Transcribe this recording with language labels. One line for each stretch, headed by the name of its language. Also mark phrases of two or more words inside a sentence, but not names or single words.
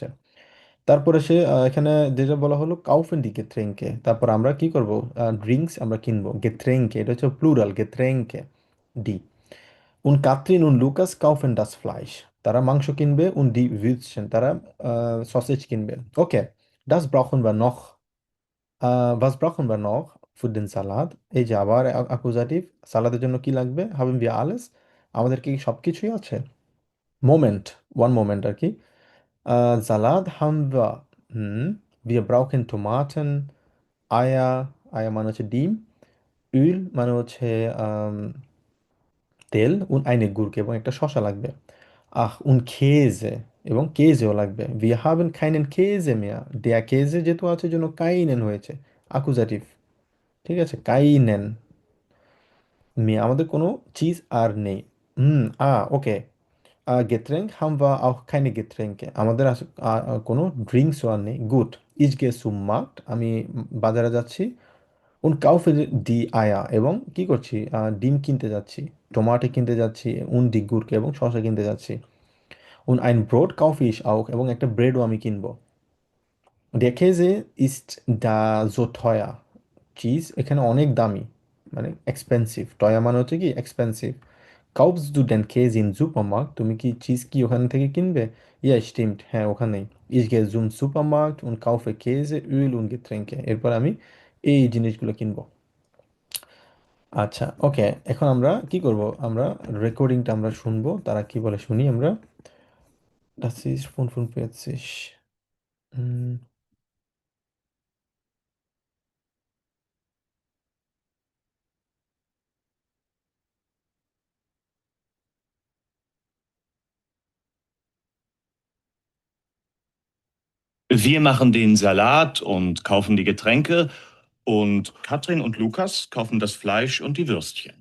Bangla: তারপরে সে এখানে যেটা বলা হলো
German: kaufen die Getränke,
Bangla: তারপর আমরা কি করব? ড্রিঙ্কস আমরা কিনবো। গেট্রেঙ্কে এটা হচ্ছে প্লুরাল,
German: Getränke die. und Katrin und Lukas kaufen das Fleisch,
Bangla: তারা মাংস কিনবে।
German: und die Würstchen,
Bangla: তারা সসেজ কিনবে।
German: ওকে, das brauchen wir noch, was brauchen wir noch für den Salat?
Bangla: এই যে আবার অ্যাকুজাটিভ, সালাদের জন্য কি লাগবে?
German: haben wir alles,
Bangla: আমাদের কি সব কিছুই আছে? মোমেন্ট,
English: one moment
Bangla: আর কি।
German: Salat haben wir, wir brauchen Tomaten, Eier, Eier
Bangla: মানে হচ্ছে ডিম,
German: Öl
Bangla: মানে হচ্ছে আম, তেল,
German: und eine Gurke
Bangla: এবং একটা শসা লাগবে। আহ,
German: und Käse
Bangla: এবং কেজেও লাগবে।
German: Wir haben keinen Käse mehr, der Käse
Bangla: যেহেতু আছে জন্য কাইনেন হয়েছে,
German: আকুজাটিভ।
Bangla: ঠিক আছে,
German: keinen mehr,
Bangla: আমাদের কোনো চিজ আর নেই।
German: ওকে। Getränk haben wir auch keine Getränke,
Bangla: আমাদের কোনো ড্রিঙ্কসও আর নেই। গুড।
German: Ich gehe zum Markt,
Bangla: আমি বাজারে যাচ্ছি।
German: Und kaufe die Eier,
Bangla: এবং কি করছি? ডিম কিনতে যাচ্ছি, টমাটো কিনতে যাচ্ছি,
German: und die Gurke
Bangla: এবং শসা কিনতে যাচ্ছি।
German: Und ein Brot kaufe ich auch,
Bangla: এবং একটা ব্রেডও আমি কিনবো।
German: Der Käse ist da so teuer,
Bangla: চিজ এখানে অনেক দামি, মানে এক্সপেন্সিভ। টয়া মানে হচ্ছে কি এক্সপেন্সিভ।
German: Kaufst du den Käse im Supermarkt,
Bangla: তুমি কি চিজ কি ওখান থেকে কিনবে?
German: ja stimmt,
Bangla: হ্যাঁ ওখানেই।
German: Ich gehe zum Supermarkt und kaufe Käse, Öl und Getränke,
Bangla: এরপর আমি এই জিনিসগুলো কিনবো। আচ্ছা, ওকে, এখন আমরা কি করব? আমরা রেকর্ডিংটা আমরা শুনবো, তারা কি বলে শুনি আমরা।
German: Das ist 45. হুম, Wir machen den Salat und kaufen die Getränke und Katrin und Lukas kaufen das Fleisch und die Würstchen.